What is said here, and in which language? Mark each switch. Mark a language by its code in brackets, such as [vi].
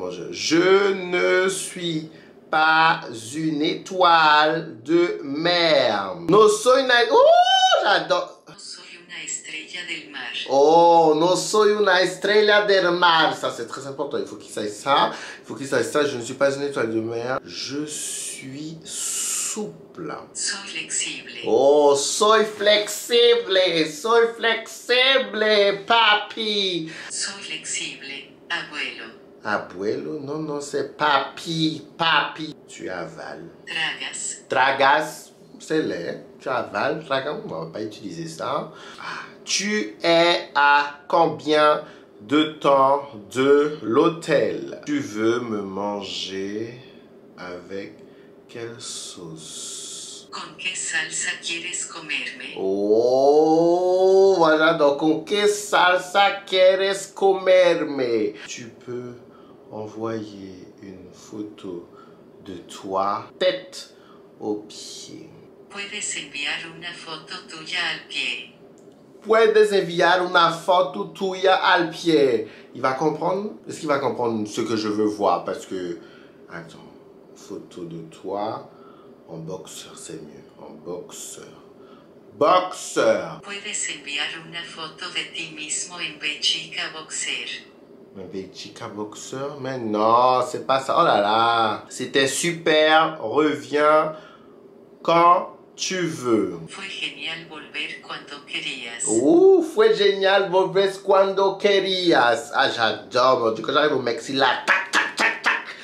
[fr] Je ne suis pas une étoile de mer. [es] No soy una... [fr] Ouh, j'adore. [es] No soy una estrella del mar. Oh, no soy una estrella del mar. [fr] Ça, c'est très important. Il faut qu'il sache ça. Il faut qu'il sache ça. Je ne suis pas une étoile de mer. Je suis souple. [es] Soy flexible. Oh, soy flexible. Soy flexible, papi. Soy flexible, abuelo. [fr] Abuelo? Non, c'est papi. Papi. Tu avales. [es] Tragas. [fr] Tragas, c'est laid. Tu avales. Tragas, on ne va pas utiliser ça. Tu es à combien de temps de l'hôtel? Tu veux me manger avec quelle sauce? [es] ¿Con qué salsa quieres comerme? [fr] Oh, voilà, donc [es] con qué salsa quieres comerme? [fr] Tu peux envoyer une photo de toi, tête aux pieds. [es] Puedes enviar una foto tuya al pie. Puedes enviar una foto tuya al pie. [fr] Il va comprendre? Est-ce qu'il va comprendre ce que je veux voir? Parce que, attends, photo de toi en boxeur, c'est mieux. En boxeur. Boxeur. [es] Puedes enviar una foto de ti mismo en Bechica Boxer. [fr] Un Bechica boxeur? Mais non, c'est pas ça. Oh là là. C'était super. Reviens quand tu veux. [es] Fue genial volver cuando querías. Fue genial volver cuando querías. [fr] Ah, j'adore, mon Dieu. Quand j'arrive au Mexique, là, tac, tac, tac, tac.